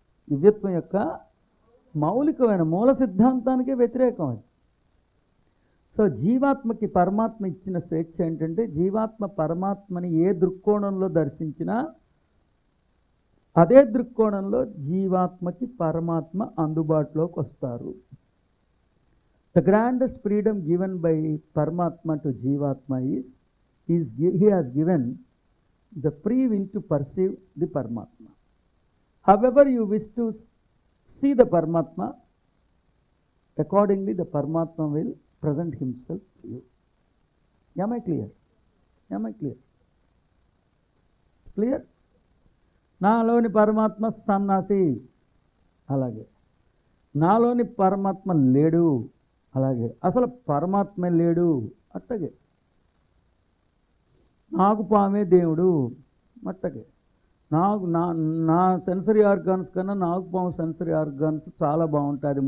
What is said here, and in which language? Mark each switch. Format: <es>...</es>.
<te>దివ్యత్వం యొక్క మౌలికమైన మూల సిద్ధాంతానికే వ్యతిరేకం అది. సో జీవాత్మకి పరమాత్మ ఇచ్చిన స్వేచ్ఛ ఏంటంటే, జీవాత్మ పరమాత్మని ఏ దృక్కోణంలో దర్శించినా అదే దృక్కోణంలో జీవాత్మకి పరమాత్మ అందుబాటులోకి వస్తారు.</te> <en>The grandest freedom given by Paramatma to Jivatma is he has given the free will to perceive the Paramatma. However you wish to see the Paramatma, accordingly the Paramatma will present himself to you. Am I clear?</en> <te>Clear? నాలోని పరమాత్మ సన్నాసి అలాగే నాలోని పరమాత్మ లేడు, అలాగే అసలు పరమాత్మ లేడు, అట్టగే నాకు పామే దేవుడు, అట్టగే నాకు నా నా సెన్సరీ ఆర్గాన్స్ కన్నా నాకు పాము సెన్సరీ ఆర్గాన్స్ చాలా బాగుంటుంది.</te>